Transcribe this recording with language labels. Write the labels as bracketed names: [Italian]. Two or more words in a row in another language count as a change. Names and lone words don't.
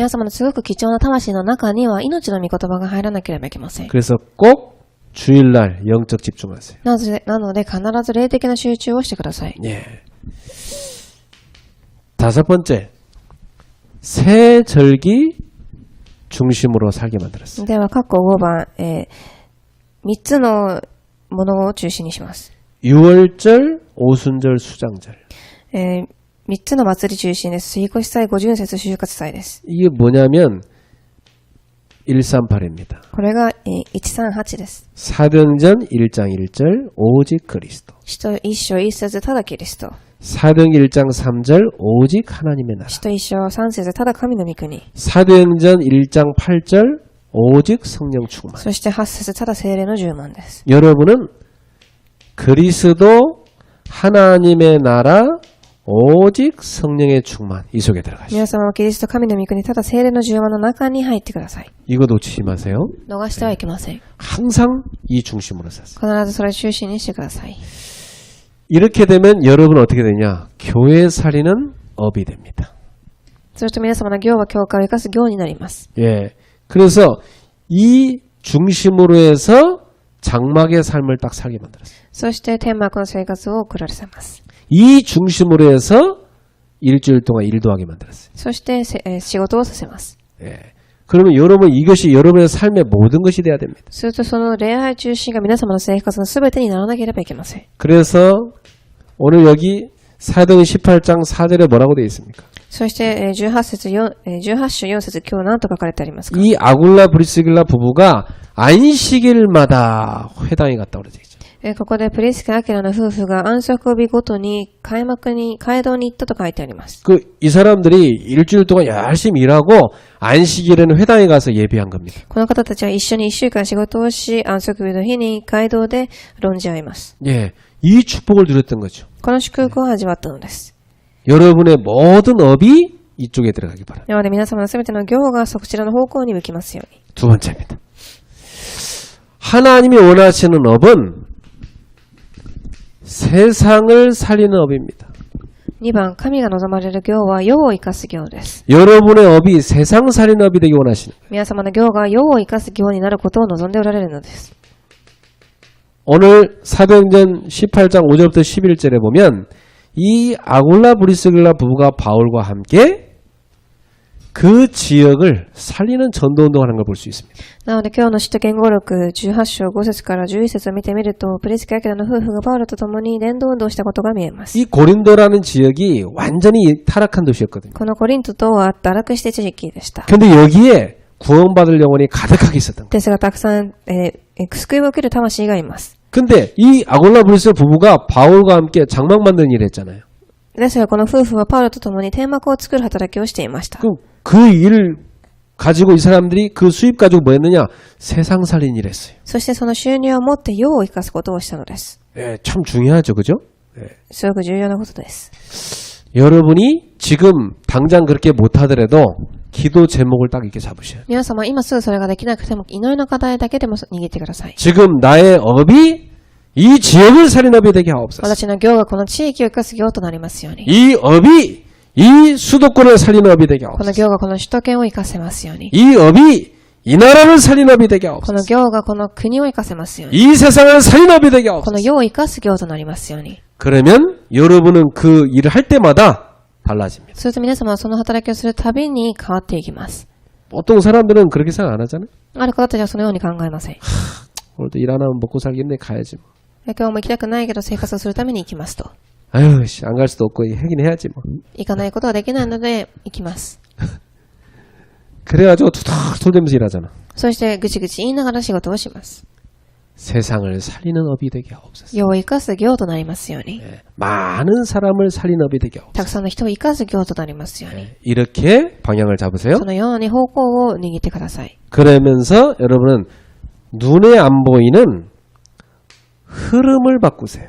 [Japanese] 皆様のすごく貴重な魂の中には命の御言葉が入らなければいけません。 [Korean] 그래서 꼭 주일날 영적 집중하세요. [Japanese] なので必ず霊的な集中をしてください。 [Korean] 예. 다섯 번째, 새 절기 중심으로 살게 만들었어요. [Japanese] では、括弧5番、3つのものを中心にします。 [Korean] 유월절, 오순절, 수장절. [Japanese] 3 つの祭り中心です。杉越祭、五巡節、就活祭です。 [Korean] 이게 뭐냐면 138입니다. [Japanese] これが、138です。 [Korean] 사도행전 1장 1절 오직 그리스도. [Japanese] 使徒一章一節、ただキリスト。 [Korean] 사도행전 1장 3절 오직 하나님의 나라. [Japanese] 使徒一章三節、ただ神の御国。 [Korean] 사도행전 1장 8절 오직 성령 충만. [Japanese] そして8節、ただ聖霊の充満です。 [Korean] 여러분은 그리스도 하나님의 나라 오직 성령의 충만 이 속에 들어가시죠. [Japanese] 皆様はキリスト神の御国、ただ聖霊の充満の中に入ってください。 [Korean] 이거 놓치지 마세요. [Japanese] 逃してはいけません。 [Korean] 항상 이 중심으로 사세요. [Japanese] 必ずそれを中心にしてください。 [Korean] 이렇게 되면 여러분 어떻게 되냐? 교회 살리는 업이 됩니다. [Japanese] そして皆様の業は教会を生かす業になります。 [Korean] 예. 그래서 이 중심으로 해서 장막의 삶을 딱 살게 만들었어요. [Japanese] そして天幕の生活を送られせます。 [Korean] 이 중심으로 해서 일주일 동안 일도 하게 만들었어요. [Japanese] そして仕事をさせます。 [Korean] 예. 그러면 여러분 이것이 여러분의 삶의 모든 것이 돼야 됩니다. [Japanese] するとその礼拝中心が皆様の生活のすべてにならなければいけません。 [Korean] 그래서 오늘 여기 사도행전 18장 4절에 뭐라고 되어 있습니까? [Japanese] そして18章4節、今日何と書かれてありますか？ [Korean] 이 아굴라 브리스길라 부부가 안식일마다 회당에 갔다고 그러죠. [Japanese] ここでプリスケ・アキラの夫婦が安息日ごとに街道に行ったと書いてあります。 [Korean] 이 사람들이 일주일 동안 열심히 일하고 안식일에는 회당에 가서 예배한 겁니다. [Japanese] この方たちは一緒に1週間仕事をし、安息日の日に街道で論じ合います。 [Korean] 예, 이 축복을 누렸던 거죠. [Japanese] この祝福を味わったのです。 [Korean] 여러분의 모든 업이 이쪽에 들어가기 바랍니다. [Japanese] なので皆様のすべての業がそちらの方向に向きますように。 [Korean] 두 번째입니다. 하나님이 원하시는 업은 세상을 살리는 업입니다. [Japanese] 2 番、神が望まれる業は世を生かす業です。 [Korean] 여러분의 업이 세상 살리는 업이 되기 원하시는 거예요. [Japanese] 皆様の業が世を生かす業になることを望んでおられるのです。 [Korean] 오늘 사도행전 18장 5절부터 11절에 보면 이 아굴라 브리스길라 부부가 바울과 함께 그 지역을 살리는 전도운동을 하는 걸 볼 수 있습니다. [Japanese] なので今日の使徒言語録18章5節から11節を見てみると、プリスケ・アキラの夫婦がパウロと共に伝道運動したことが見えます。 [Korean] 이 고린도라는 지역이 완전히 타락한 도시였거든요. [Japanese] このコリントとは堕落して地域でした。 [Korean] 근데 여기에 구원받을 영혼이 가득하게 있었던 거예요. [Japanese] ですがたくさん、救いを受ける魂がいます。 [Korean] 근데 이 아굴라 브리스 부부가 바울과 함께 장막 만드는 일을 했잖아요. [Japanese] ですがこの夫婦はパウロと共に天幕を作る働きをしていました。 [Korean] 그럼 그 일을 가지고 이 사람들이 그 수입 가지고 뭐 했느냐? 세상 살린 일 했어요. [Japanese] そしてその収入を持って世を生かすことをしたのです。 [Korean] 예, 참 중요하죠. 그죠? [Japanese] すごく重要なことです。 [Korean] 여러분이 지금 당장 그렇게 못하더라도 기도 제목을 딱 이렇게 잡으셔야 돼요. [Japanese] 皆様今すぐそれができなくても祈りの課題だけでも握ってください。 [Korean] 지금 나의 업이 이 지역을 살린 업이 되게 하옵소서. [Japanese] 私の業がこの地域を生かす業となりますように。 [Korean] 이 업이 이 수도권을 살리는 업이 되게 [Japanese] この [Korean] 하옵소서. [Japanese] 業がこの首都圏を生かせますように。 [Korean] 이 업이 이 나라를 살리는 업이 되게 [Japanese] この [Korean] 하옵소서. [Japanese] 業がこの国を生かせますように。 [Korean] 이 세상을 살리는 업이 되게 [Japanese] この [Korean] 하옵소서. [Japanese] 世を生かす業となりますように。 [Korean] 그러면 여러분은 그 일을 할 때마다 달라집니다. [Japanese] すると皆様はその働きをするたびに変わっていきます。 [Korean] 보통 사람들은 그렇게 생각 안 하잖아요. [Japanese] ある方たちはそのように考えません。 [Korean] 오늘도 일 안 하면 먹고 살겠네 가야지 뭐. [Japanese] 今日も行きたくないけど生活をするために行きますと。 [Korean] 아유 씨, 안 갈 수도 없고 하긴 해야지 뭐. [Japanese] 行かないことはできないので行きます。 [Korean] 그래가지고 투덜투덜대면서 일하잖아. [Japanese] そしてぐちぐち言いながら仕事をします。 [Korean] 세상을 살리는 업이 되게 하옵소서. [Japanese] 世を生かす業となりますように。 [Korean] 많은 사람을 살리는 업이 되게 [Japanese] た [Korean] 하옵소서. [Japanese] くさんの人を生かす業となりますように。 [Korean] 이렇게 방향을 잡으세요. [Japanese] そのように方向を握ってください。 [Korean] 그러면서 여러분은 눈에 안 보이는 흐름을 바꾸세요.